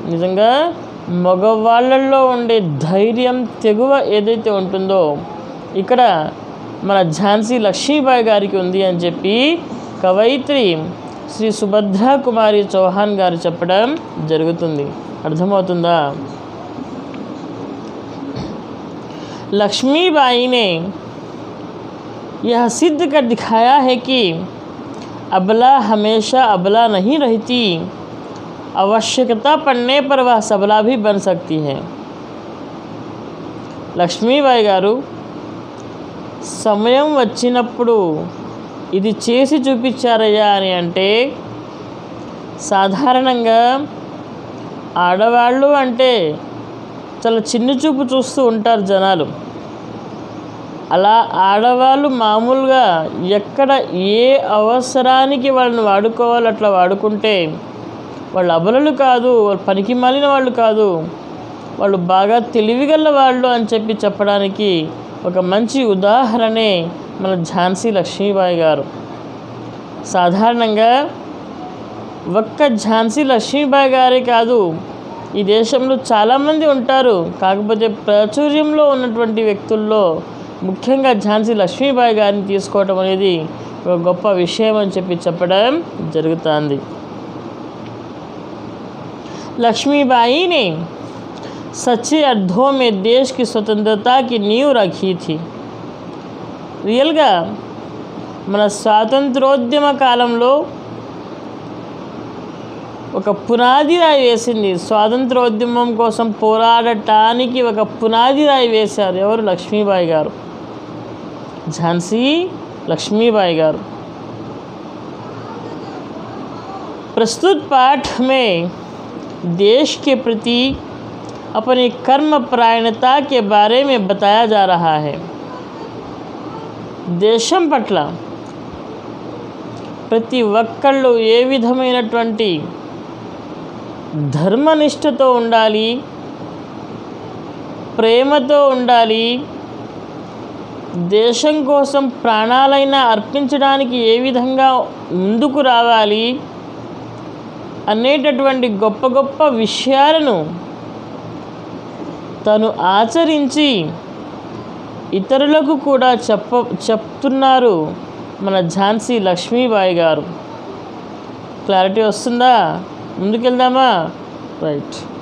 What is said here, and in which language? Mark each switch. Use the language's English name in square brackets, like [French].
[Telugu] నిజంగా మగవాళ్ళల్లో ఉండే ధైర్యం, తెగువ ఏదైతే ఉంటుందో ఇక్కడ మన ఝాన్సీ లక్ష్మీబాయి గారికి ఉంది అని చెప్పి కవయిత్రి శ్రీ సుభద్రా కుమారి చౌహాన్ గారు చెప్పడం జరుగుతుంది. అర్థమవుతుందా? [Hindi] लक्ष्मीबाई ने यह सिद्ध कर दिखाया है कि अबला हमेशा अबला नहीं रहती, आवश्यकता पड़ने पर वह सबला भी बन सकती है. [Telugu] లక్ష్మీబాయి గారు సమయం వచ్చినప్పుడు ఇది చేసి చూపించారయ్యా అని అంటే, సాధారణంగా ఆడవాళ్ళు అంటే చాలా చిన్న చూపు చూస్తూ ఉంటారు జనాలు. అలా ఆడవాళ్ళు మామూలుగా ఎక్కడ ఏ అవసరానికి వాళ్ళని వాడుకోవాలో అట్లా వాడుకుంటే వాళ్ళు అబలలు కాదు, వాళ్ళు పనికి మాలిన వాళ్ళు కాదు, వాళ్ళు బాగా తెలివిగల వాళ్ళు అని చెప్పి చెప్పడానికి ఒక మంచి ఉదాహరణే మన ఝాన్సీ లక్ష్మీబాయి గారు. సాధారణంగా ఒక్క ఝాన్సీ లక్ష్మీబాయి గారే కాదు, ఈ దేశంలో చాలామంది ఉంటారు. కాకపోతే ప్రాచుర్యంలో ఉన్నటువంటి వ్యక్తుల్లో ముఖ్యంగా ఝాన్సీ లక్ష్మీబాయి గారిని తీసుకోవటం అనేది ఒక గొప్ప విషయం అని చెప్పడం జరుగుతుంది. [Hindi] लक्ष्मीबाई ने सच्चे अर्थों में देश की स्वतंत्रता की नींव रखी थी. [Telugu] రియల్గా మన స్వాతంత్రోద్యమ కాలంలో ఒక పునాది రాయి వేసింది. స్వాతంత్రోద్యమం కోసం పోరాడటానికి ఒక పునాది రాయి వేశారు. ఎవరు? లక్ష్మీబాయి గారు, ఝాన్సీ లక్ష్मीबाई గారు. [Hindi] प्रस्तुत पाठ में देश के प्रति अपनी कर्मपरायणता के बारे में बताया जा रहा है. [Telugu] దేశం పట్ల ప్రతి ఒక్కళ్ళు ఏ విధమైనటువంటి ధర్మనిష్టతో ఉండాలి, ప్రేమతో ఉండాలి, దేశం కోసం ప్రాణాలైనా అర్పించడానికి ఏ విధంగా ముందుకు రావాలి అనేటటువంటి గొప్ప గొప్ప విషయాలను తను ఆచరించి ఇతరులకు కూడా చెప్తున్నారు మన ఝాన్సీ లక్ష్మీబాయి గారు. క్లారిటీ వస్తుందా? ముందుకెళ్దామా? రైట్.